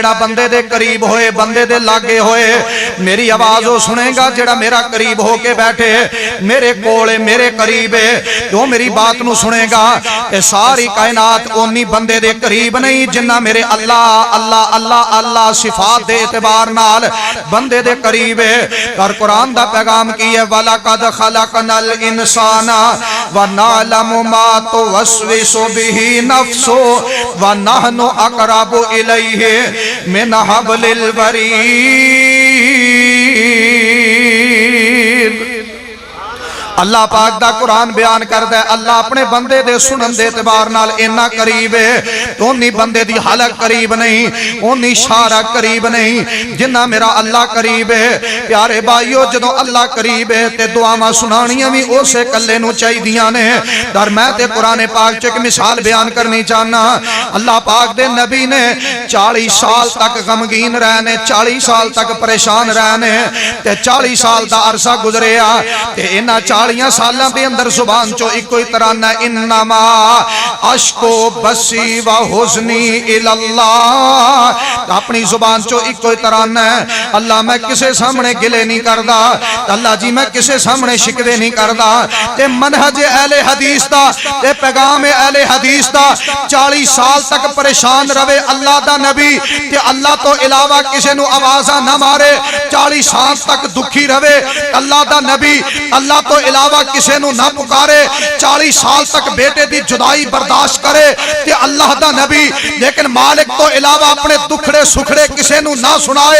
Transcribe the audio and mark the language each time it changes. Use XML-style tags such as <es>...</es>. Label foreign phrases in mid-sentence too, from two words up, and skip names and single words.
<pa>جیڑا بندے دے قریب ہوئے، بندے دے لاگے ہوئے۔ میری آواز وہ سنے گا جیڑا میرا قریب ہو کے بیٹھے، میرے کول میرے قریب ہے، وہ میری بات نوں سنے گا. تے ساری کائنات اونی بندے دے قریب نہیں جنا میرے اللہ اللہ اللہ اللہ صفات دے اعتبار نال بندے دے قریب ہے. اور قرآن دا پیغام کی ہے,</pa> <ar>ولقد خلقنا الإنسان ونعلم ما توسوس به نفسه ونحن أقرب إليه من حبل الوريد.</ar> <pa>اللہ پاک دا قرآن بیان کردا ہے، اللہ اپنے بندے دے سنن دے اعتبار نال انا قریب ہے، اونی بندے دی حلق قریب نہیں، اونی اشارہ قریب نہیں جنا میرا اللہ قریب ہے. پیارے بھائیو جدوں اللہ قریب ہے تے دعاواں سنانیاں بھی اسے کلے نوں چاہیدیاں نے. پر میں تے قرآن پاک چ اک مثال بیان کرنی چاہنا. اللہ پاک دے نبی نے 40 سال تک غمگین رہنے، 40 سال تک پریشان رہنے، تے 40 سال دا عرصہ گزریا تے انہاں 40 سالوں کے اندر زبان چو اکو ہی ترانہ,</pa> <ar>إنما أشكو بثي وحزني إلى الله.</ar> <pa>اپنی زبان چو اکو ہی ترانہ ہے، اللہ میں کسے سامنے گلے نہیں کردا، اللہ جی میں کسے سامنے شکوے نہیں کردا. تے منہج اہل حدیث دا تے پیغام اہل حدیث دا 40 سال تک پریشان رہوے اللہ دا نبی، تے اللہ تو علاوہ کسے نوں آوازاں نہ مارے، 40 سال تک دکھی رہوے اللہ دا نبی، اللہ تو علاوہ کسے نوں نہ پکارے، 40 سال تک بیٹے دی جدائی برداشت کرے تے اللہ دا نبی، لیکن مالک تو علاوہ اپنے دکھڑے سکھڑے کسے نوں نہ سنائے.</pa>